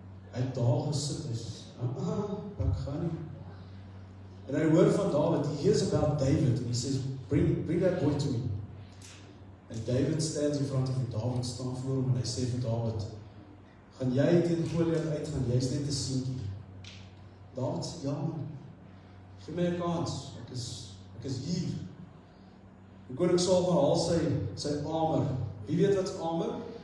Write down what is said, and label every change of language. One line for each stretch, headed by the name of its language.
Afrikaans: Hy het daar gesit, hy sê, ek gaan nie. En hy hoor van Dawid,
English: he hears about David, and he says, bring that boy to me. And David stands in front of him,
Afrikaans: Dawid staan voor hom, en hy sê vir Dawid, gaan jy teen Goliat uitgaan, jy is net 'n seentjie. Dawid sê, ja man, gee my 'n kans, ek is hier. En koning Saul gaan haal sy armor. Wie weet wat's armor?